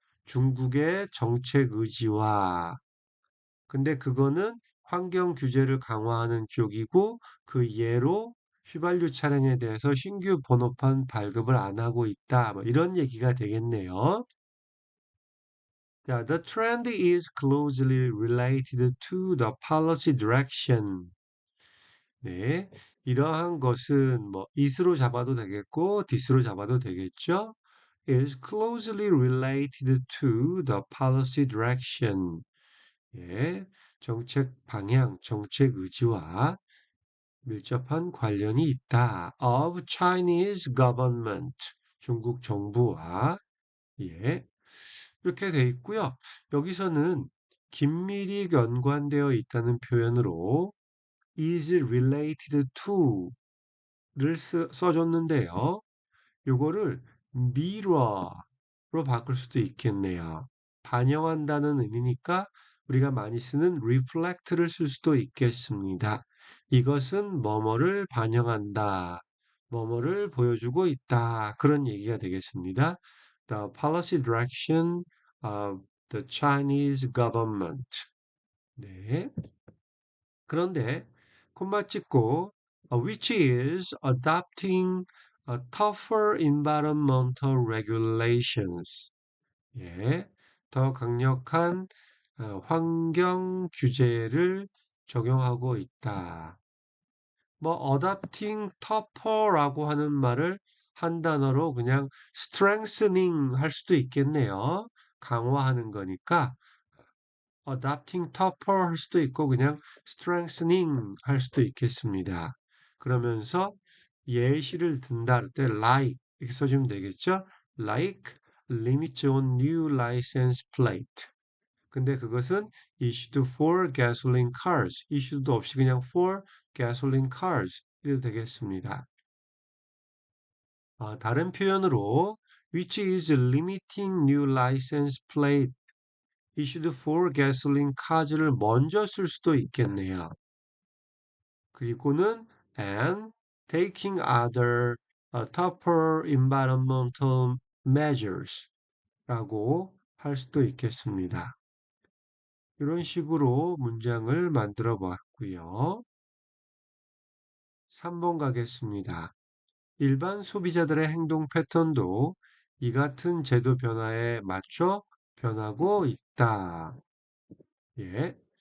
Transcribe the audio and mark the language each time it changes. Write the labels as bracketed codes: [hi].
[ko] 중국의 정책 의지와. 근데 그거는 환경 규제를 강화하는 쪽이고 그 예로 휘발유 차량에 대해서 신규 번호판 발급을 안 하고 있다. 뭐 이런 얘기가 되겠네요. [en] 자, the trend is closely related to the policy direction. [ko] 네, 이러한 것은 뭐 is로 잡아도 되겠고 this로 잡아도 되겠죠. [en] is closely related to the policy direction. [ko] 예, 정책 방향, 정책 의지와 밀접한 관련이 있다. [en] of Chinese government. [ko] 중국 정부와 예, 이렇게 돼 있고요. 여기서는 긴밀히 연관되어 있다는 표현으로 [en] is related to [ko] 를 써줬는데요. 요거를 mirror로 바꿀 수도 있겠네요. 반영한다는 의미니까 우리가 많이 쓰는 reflect를 쓸 수도 있겠습니다. 이것은 뭐뭐를 반영한다. 뭐뭐를 보여주고 있다. 그런 얘기가 되겠습니다. [en] the policy direction of the Chinese government. [ko] 네. 그런데 콤마 찍고 [en] which is adopting tougher environmental regulations. [ko] 예, 더 강력한 환경 규제를 적용하고 있다. 뭐 [en] adopting tougher [ko] 라고 하는 말을 한 단어로 그냥 strengthening 할 수도 있겠네요. 강화하는 거니까 [en] adopting tougher [ko] 할 수도 있고 그냥 strengthening 할 수도 있겠습니다. 그러면서 예시를 든다 할 때 like 이렇게 써주면 되겠죠? [en] Like limits on new license plate. [ko] 근데 그것은 [en] issued for gasoline cars. [ko] issue도 없이 그냥 [en] for gasoline cars [ko] 이래도 되겠습니다. 다른 표현으로 [en] which is limiting new license plate issued for gasoline cars를 [ko] 먼저 쓸 수도 있겠네요. 그리고는 [en] and taking other tougher environmental measures [ko] 라고 할 수도 있겠습니다. 이런 식으로 문장을 만들어 봤고요. 3번 가겠습니다. 일반 소비자들의 행동 패턴도 이 같은 제도 변화에 맞춰 변하고 있다. 예.